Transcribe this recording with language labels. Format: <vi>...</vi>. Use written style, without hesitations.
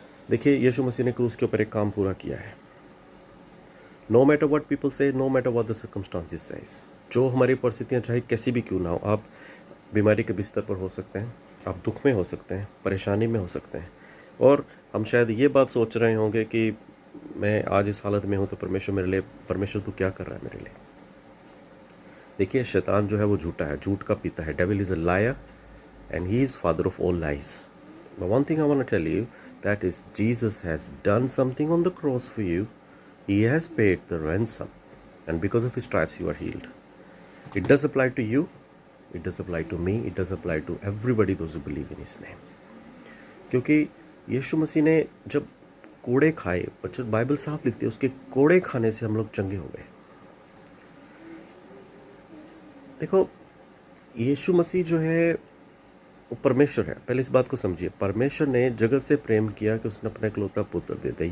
<hi>देखिए, यीशु मसीह ने क्रूस के ऊपर एक काम पूरा किया है।</hi> <en>no matter what people say, no matter what the circumstances says,</en> <hi>जो हमारी परिस्थितियाँ चाहे कैसी भी क्यों ना हो, आप बीमारी के बिस्तर पर हो सकते हैं, आप दुख में हो सकते हैं, परेशानी में हो सकते हैं, और हम शायद ये बात सोच रहे होंगे कि मैं आज इस हालत में हूँ तो परमेश्वर तू क्या कर रहा है मेरे लिए। देखिए, शैतान जो है वो झूठा है, झूठ का पिता है।</hi> <en>Devil is a liar and he is father of all lies. But one thing I want to tell you, that is Jesus has done something on the cross for you. He has paid the ransom, and because of his stripes you are healed. It does apply to you, it does apply to me, it does apply to everybody those who believe in his name.</en> <hi>क्योंकि यीशु मसीह ने जब कोड़े खाए, Bible साफ लिखती है उसके कोड़े खाने से हम लोग चंगे हो गए। देखो, यीशु मसीह जो है वो परमेश्वर है। पहले इस बात को समझिए, परमेश्वर ने जगत से प्रेम किया कि उसने अपना इकलौता पुत्र दे दिया।</hi>